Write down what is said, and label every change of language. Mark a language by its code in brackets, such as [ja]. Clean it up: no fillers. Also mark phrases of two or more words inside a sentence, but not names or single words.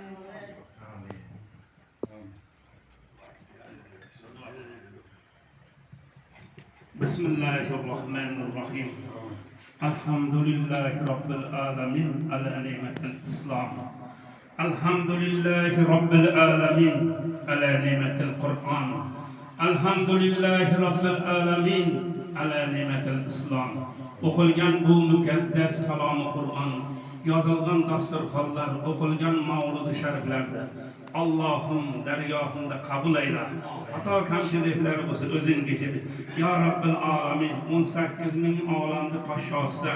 [ar] بسم الله الرحمن الرحيم. الحمد لله رب العالمين على نعمة الإسلام. الحمد لله رب العالمين على نعمة القرآن. الحمد لله رب العالمين على نعمة الإسلام. [uz] O'qilgan bu mukaddas kalom-i Qur'on, yozilgan dasturxonlar, o'qilgan mavludi shariflarda Allohim dargohingda qabul ayla. Xato kamchiliklar bo'lsa o'zing kechir. [ar] يا رب العالمين, [uz] 18 ming olamda podshosan.